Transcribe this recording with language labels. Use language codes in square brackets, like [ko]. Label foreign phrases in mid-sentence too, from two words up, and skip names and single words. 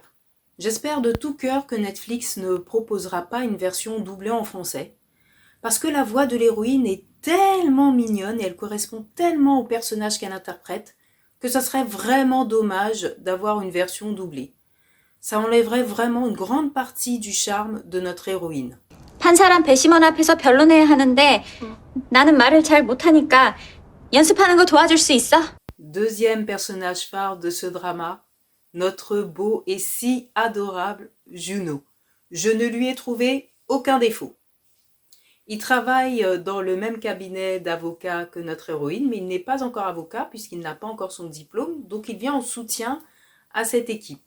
[fr] J'espère de tout cœur que Netflix ne proposera pas une version doublée en français, parce que la voix de l'héroïne est tellement mignonne et elle correspond tellement au personnage qu'elle interprète, que ça serait vraiment dommage d'avoir une version doublée. Ça enlèverait vraiment une grande partie du charme de notre héroïne. [ko] 판사랑 배심원 앞에서 변론해야 하는데 나는 말을 잘 못하니까 연습하는 거 도와줄 수 있어? [fr] Deuxième personnage phare de ce drama, notre beau et si adorable Juno. Je ne lui ai trouvé aucun défaut. Il travaille dans le même cabinet d'avocats que notre héroïne, mais il n'est pas encore avocat puisqu'il n'a pas encore son diplôme, donc il vient en soutien à cette équipe.